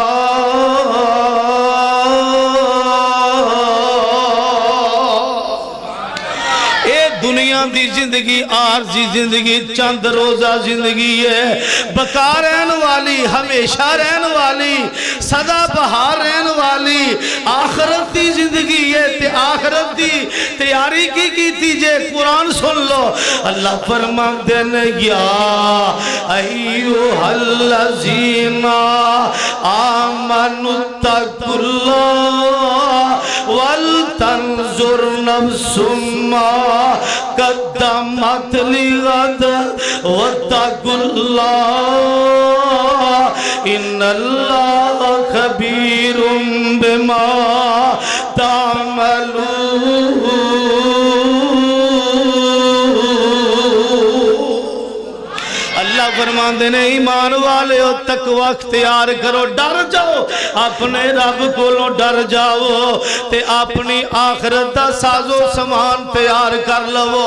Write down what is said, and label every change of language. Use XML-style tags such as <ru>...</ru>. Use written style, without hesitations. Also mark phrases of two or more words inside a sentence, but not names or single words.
<ur>دی زندگی عارضی زندگی چند روزہ زندگی ہے، بقا رہنے والی، ہمیشہ رہنے والی، سدا بہار رہنے والی آخرت کی زندگی ہے.</ur> <pa>تے آخرت کی تیاری کی کیتی جے قرآن سن لو. اللہ فرماتے نیں</pa> <ar>يا أيها الذين آمنوا اتقوا الله ولتنظر نفس ما قدمت لغد واتقوا الله إن الله خبير بما تعملون.</ar> <ur>اللہ فرماتے نیں ایمان والے ہو تقویٰ اختیار کرو، ڈر جاؤ، اپنے رب کولوں ڈر جاؤ</ur> <pa>تے اپنی آخرت دا ساز و سامان تیار کر لوو.</pa>